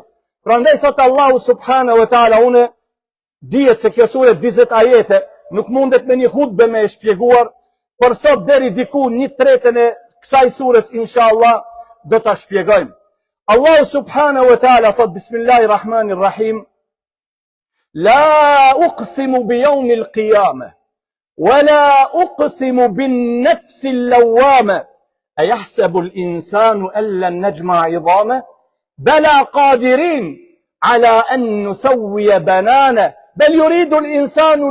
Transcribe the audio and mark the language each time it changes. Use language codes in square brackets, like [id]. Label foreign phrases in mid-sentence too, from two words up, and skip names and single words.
[sq] Prandaj thot Allahu [ar] سبحانه وتعالى, [sq] unë dihet se kjo sure 40 ajete, nuk mundet me një hutbe me e shpjeguar, por sot deri diku 1/3 e kësaj sures inshallah do ta shpjegojmë. [ar] Allahu سبحانه وتعالى thot بسم الله الرحمن الرحيم لا أقسم بيوم القيامة ولا أقسم بالنفس اللوامة أيحسب الإنسان أن لن نجمع عظامه بلى قادرين على أن نسوي بنانه بل يريد الإنسان